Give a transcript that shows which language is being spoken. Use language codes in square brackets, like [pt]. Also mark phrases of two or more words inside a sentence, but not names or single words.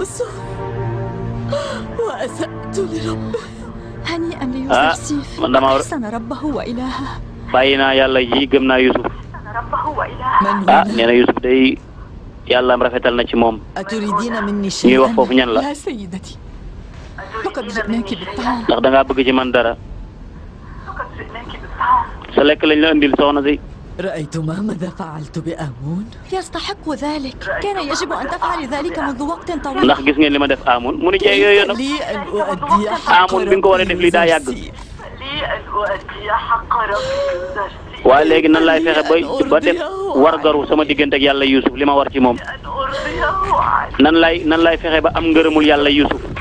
[wo] ah man dama bàyyi naa yàlla ji gëm naa Yuusuf. ah nee na Yuusuf day yàlla am rafetal na ci moom. ñuy wax foofu ñan la. ndax da ngaa bëgg ci man dara. sa lekk lañ la andil soxna si. [ar] رأيت ماذا فعلت بآمون؟ يستحق ذلك. كان يجب أن تفعل ذلك منذ وقت طويل. [wo] ndax gis ngeen li ma def Amun mu ni jeey yooyu nag Amun bi nga ko war a def lii daa yàgg. waaye léegi nan laay fexe ba def wargaru sama diggante ak yàlla Yuusuf li ma war ci moom. nan laay fexe ba am ngërëmul yàlla Yuusuf.